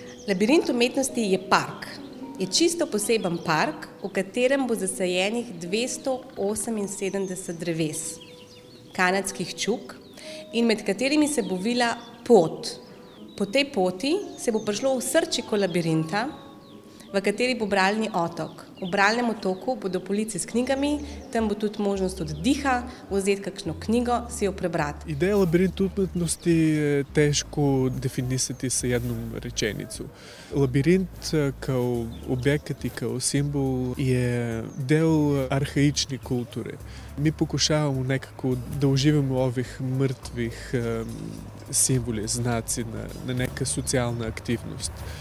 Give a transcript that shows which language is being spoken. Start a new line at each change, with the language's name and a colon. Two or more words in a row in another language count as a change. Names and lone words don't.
Slovenian: Labirint umetnosti je park. Je čisto poseben park, v katerem bo zasajenih 278 dreves, kanadskih čuk, in med katerimi se bo vila pot. Po tej poti se bo prišlo v srčiko labirinta, v kateri bo bralni otok. V bralnem otoku bodo police s knjigami, tam bo tudi možnost oddiha, vzeti kakšno knjigo, si jo prebrati.
Serbian: Ideja labirinta umetnosti je teško definisati sa jednom rečenicu. Labirint kao objekat i kao simbol je del arhaične kulture. Mi pokušavamo nekako da uživamo ovih mrtvih simboli, znaci na neka socijalna aktivnost.